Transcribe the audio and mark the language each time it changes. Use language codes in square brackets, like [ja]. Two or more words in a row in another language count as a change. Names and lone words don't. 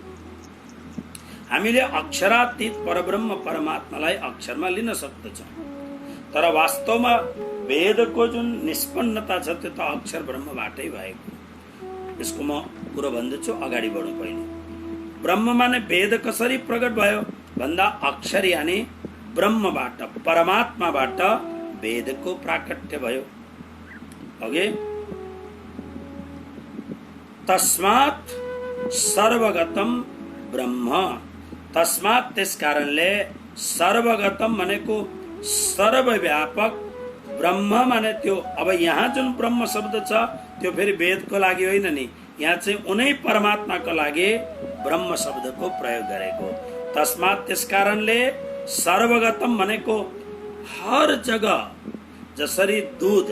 [ne] हामीले अक्षरातीत परब्रह्म परमात्मालाई अक्षरमा लिन सक्दछौँ, तर वास्तवमा वेदको जुन निष्पन्नता छ त्यो त अक्षर ब्रह्मबाटै भएको। यसको म कुरो भन्दैछु, अगाडि बढौँ। पहिले ब्रह्म माने वेद कसरी प्रकट भयो भन्दा अक्षर यानी ब्रह्मबाट, परमात्माबाट वेदको प्राकट्य भयो। अघि [sa] तस्मात् सर्वगतम ब्रह्म, [ne] तस्मात् त्यस कारणले सर्वगतम भनेको सर्वव्यापक, ब्रह्म माने त्यो। अब यहाँ जुन ब्रह्म शब्द छ त्यो फेरि वेदको लागि होइन नि, यहाँ चाहिँ उनै परमात्माको लागि ब्रह्म शब्दको प्रयोग गरेको। तस्मात् त्यस कारणले सर्वगतम भनेको हर जग्गा, जसरी दूध।